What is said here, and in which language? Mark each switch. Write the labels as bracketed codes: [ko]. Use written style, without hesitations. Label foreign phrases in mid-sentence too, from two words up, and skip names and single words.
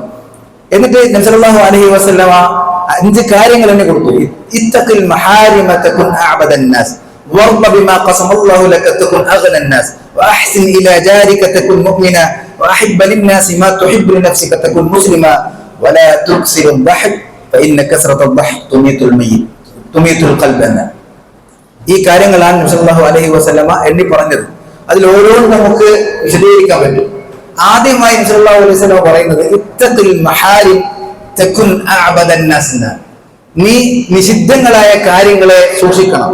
[ml] എന്നിട്ട് നബി [ar] صلى الله عليه وسلم [ml] 5 കാര്യങ്ങൾ എന്നെ കൊടുത്തു. [ar] اتق المحارم تكن أعبد الناس وارض بما قسم الله لك تكن أغنى الناس وأحسن إلى جارك تكن مؤمنا وأحب للناس ما تحب لنفسك تكن مسلما ولا تكثر الضحك فإن كثرة الضحك تميت القلب. [ml] ഈ കാര്യങ്ങളാണ് നബി [ar] صلى الله عليه وسلم [ml] എണ്ണി പറഞ്ഞത്. അതിൽ ഓരോന്നും നമുക്ക് വിശദീകരിക്കാൻ പറ്റും. ആദ്യമായി നബി [ar] صلى الله عليه وسلم [ml] പറയുന്നത് [ar] اتق المحارم تكن أعبد الناس, [ml] നീ നിഷിദ്ധങ്ങളായ കാര്യങ്ങളെ സൂക്ഷിക്കണം.